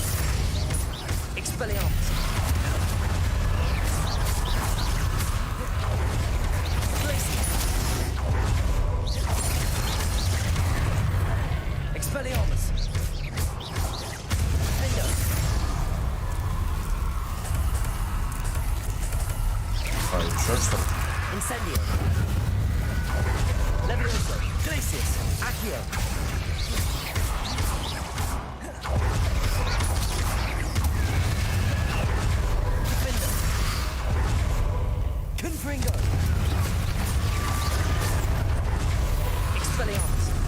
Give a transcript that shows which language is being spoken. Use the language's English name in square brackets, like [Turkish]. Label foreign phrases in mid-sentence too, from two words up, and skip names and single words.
[English] Expelliarmus. Glacius. Expelliarmus. Defender. [Russian] А, еще что? [English] Incendio. Levioso. Glacius. Accio. Defender. Confringo. Expelliarmus.